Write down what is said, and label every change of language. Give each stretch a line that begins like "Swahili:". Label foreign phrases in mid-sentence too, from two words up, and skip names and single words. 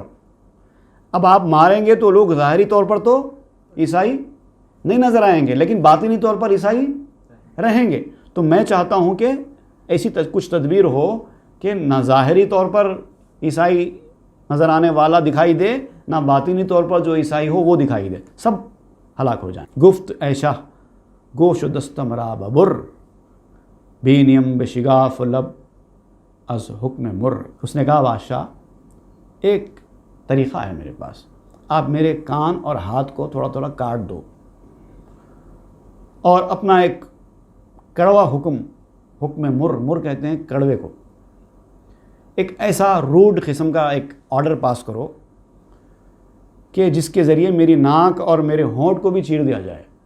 Urdu: اب آپ ماریں گے تو لوگ ظاہری طور پر تو عیسائی نہیں نظر آئیں گے، لیکن باطنی طور پر عیسائی رہیں گے۔ تو میں چاہتا ہوں کہ ایسی کچھ تدبیر ہو کہ نہ ظاہری طور پر عیسائی نظر آنے والا دکھائی دے، نہ باطنی طور پر جو عیسائی ہو وہ دکھائی دے، سب ہلاک ہو جائیں۔
Persian: گفت ایشہ گوش و دست مرا ببر، بینیم بشگاف لب از حکم مر۔
Urdu: اس نے کہا بادشاہ ایک طریقہ ہے میرے پاس، آپ میرے کان اور ہاتھ کو تھوڑا تھوڑا کاٹ دو اور اپنا ایک کڑوا حکم مر کہتے ہیں کڑوے کو، ایک ایسا روڈ قسم کا ایک
English: order pass
Urdu: کرو کہ جس کے ذریعے میری ناک اور میرے ہونٹ کو بھی چیر دیا جائے۔